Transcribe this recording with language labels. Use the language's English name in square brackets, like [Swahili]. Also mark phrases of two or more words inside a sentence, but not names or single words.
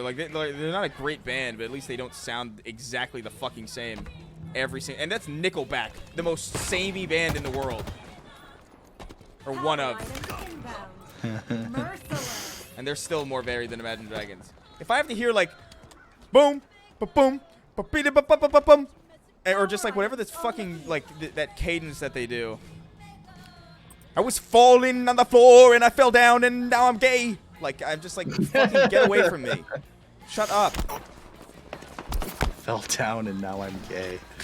[English] Like they're not a great band, but at least they don't sound exactly the fucking same. Every single, and that's Nickelback, the most samey band in the world, or one of. And they're still more varied than Imagine Dragons. If I have to hear like, boom, ba-boom, ba-beep-ba-ba-ba-ba-bum, or just like whatever this fucking like that cadence that they do. I was falling on the floor and I fell down and now I'm gay. Like I'm just like fucking get away from me. Shut up. Fell down and now I'm gay.